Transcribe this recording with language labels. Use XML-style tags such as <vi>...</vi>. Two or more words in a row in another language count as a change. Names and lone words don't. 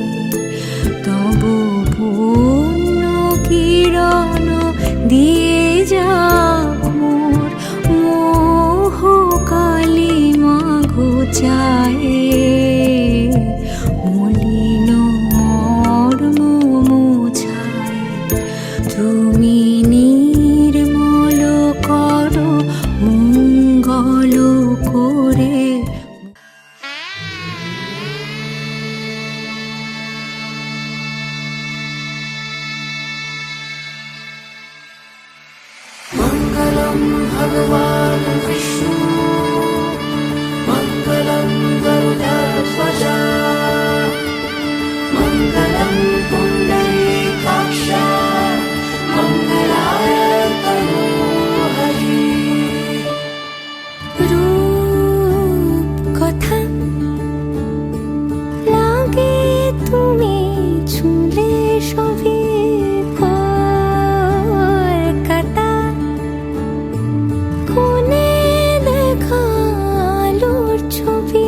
<bn>তব পূর্ণ কিরণ দিয়ে যাক মোর মোহ কালিমা ঘুচায়ে, মলিন মর্ম মুছায়। তুমি নির্মল করো মঙ্গল করে।</bn> <sa>मङ्गलं भगवान् विष्णु, मङ्गलं गरुडध्वज, मङ्गलं पुण्डरीकाक्ष, मङ्गलाय तनोहरि।</sa> <bn>রূপ কথা লাগে তুমি ছুঁলে সবই কলকাতা, কোনে দেখালোর ছবি।</bn>